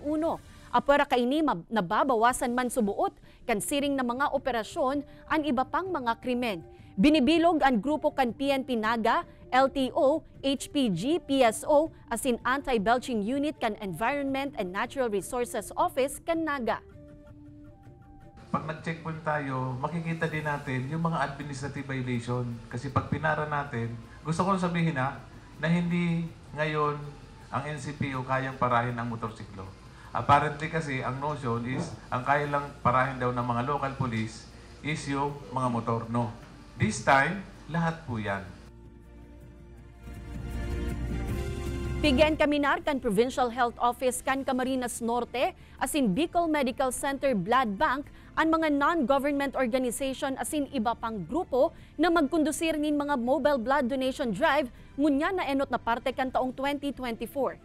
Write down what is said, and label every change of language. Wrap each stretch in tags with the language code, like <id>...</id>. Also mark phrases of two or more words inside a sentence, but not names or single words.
<bik>Apwera kaini nababawasan man subuot kan siring na mga operasyon ang iba pang mga krimen. Binibilog ang grupo kan PNP Naga, LTO, HPG, PSO, asin Anti-Belching Unit kan Environment and Natural Resources Office kan Naga.</bik> <tl>Pag nag-checkpoint tayo, makikita din natin yung mga</tl> <en>administrative violation.</en> <tl>Kasi pag pinara natin, gusto ko sabihin na hindi ngayon ang NCPO kayang parahin ang motorsiklo. Apparently kasi, ang notion is, ang kaya lang parahin daw ng mga</tl> <en>local police</en> <tl>is yung mga motor. No.</tl> <en>This time,</en> <tl>lahat po yan.</tl> <bik>Pigen kaminar kan Provincial Health Office kan Camarines Norte asin Bicol Medical Center Blood Bank ang mga</bik> <en>non-government organization</en> <bik>asin iba pang grupo na magkondusir nin mga</bik> <en>mobile blood donation drive</en> <bik>ngunya na enot na parte kan taong 2024.</bik>